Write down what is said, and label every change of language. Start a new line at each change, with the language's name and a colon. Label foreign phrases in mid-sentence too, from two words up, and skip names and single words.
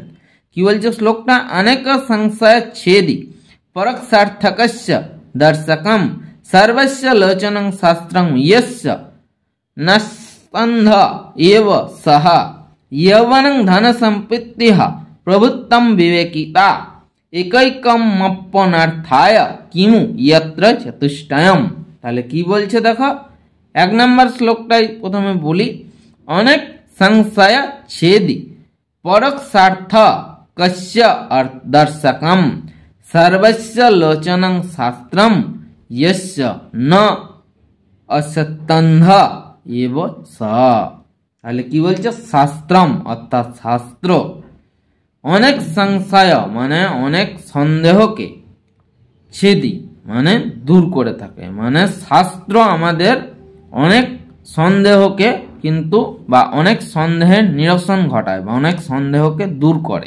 Bangla: কি বলছে শ্লোকটা,
Sanskrit: অনেক সংশয় ছেদি পরক্ষার্থকস্য দর্শকম সর্বস্য লোচনং শাস্ত্রং ইয়স্য নস্কন্ধ এব সহ যৌবনং ধন সম্পত্তিঃ প্রভুত্তম বিবেকিতা একৈকমপ্যনার্থায় কিমু ইয়ত্র চতুষ্টয়ম।
Bangla: তাহলে কি বলছে দেখো, এক নম্বর শ্লোকটাই প্রথমে বলি,
Sanskrit: অনেক সংশয় ছেদি পরক্ষার্থ কস্য দর্শকম সর্বস্য লোচনং শাস্ত্রম यस्य न असत्यन्ध एव स।
Bangla: তাহলে কি বলছে, শাস্ত্রম অর্থাৎ শাস্ত্র, অনেক সংশয় মানে অনেক সন্দেহকে, ছেদি মানে দূর করে থাকে, মানে শাস্ত্র আমাদের অনেক সন্দেহকে কিন্তু বা অনেক সন্দেহের নিরসন ঘটায় বা অনেক সন্দেহকে দূর করে।